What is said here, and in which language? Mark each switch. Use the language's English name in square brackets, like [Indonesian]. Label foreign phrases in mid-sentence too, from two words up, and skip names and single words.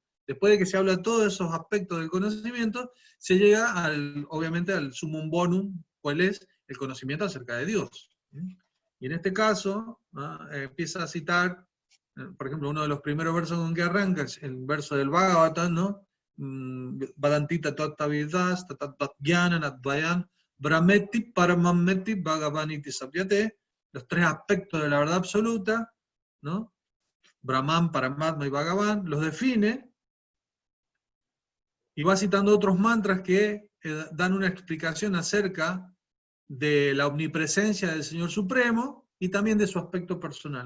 [Spanish] Después de que se habla de todos esos aspectos del conocimiento, se llega obviamente al [Latin] sumum bonum, [Spanish] ¿cuál es? El conocimiento acerca de Dios. Y en este caso, empieza a citar, por ejemplo, uno de los primeros versos con que arranca, es el verso del Bhagavatam, ¿no? [Sanskrit] Vadantita tattavidas, tatatgyana advayan, brahmeti paramameti bhagavaniti sapyate, [Spanish] los tres aspectos de la verdad absoluta, ¿no? Brahman, Paramatma y Bhagavan, los define, y va citando otros mantras que dan una explicación acerca de la omnipresencia del Señor Supremo y también de su aspecto personal.